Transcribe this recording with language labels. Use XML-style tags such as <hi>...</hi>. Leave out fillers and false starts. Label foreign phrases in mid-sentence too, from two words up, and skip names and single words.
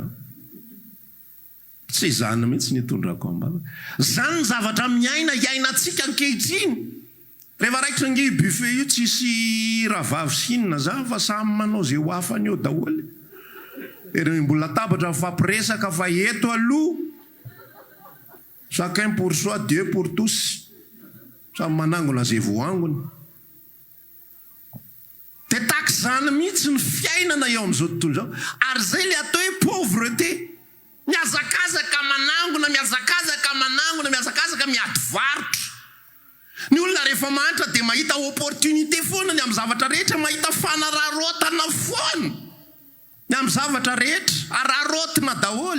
<mg>Tsy izany mihitsy nitondrako am-bavaka. Zany ny zavatra iainantsika ankehitriny. Rehefa raikitra nge buffet io tsisy rahavavy sinina zany fa samy manao zay ho afany eo daholo. Ireo mbola tabatra fampiresaka fa eto aloha</mg> <fr>chacun pour soi, Dieu pour tous.</fr> <mg>Samy manangona zay voangony. Dia tahaka izany mihitsy ny fiainana eo amin'izao tontolo izao. Ary zay le atao hoe pauvreté. Miazakazaka manangona, miazakazaka manangona, miazakazaka miady varotra. Ny olona rehefa mantra dia mahita opportunité foana ny amin'ny zavatra rehetra, mahita fanararotana foana ny amin'ny zavatra rehetra, ararotina daholo.</mg>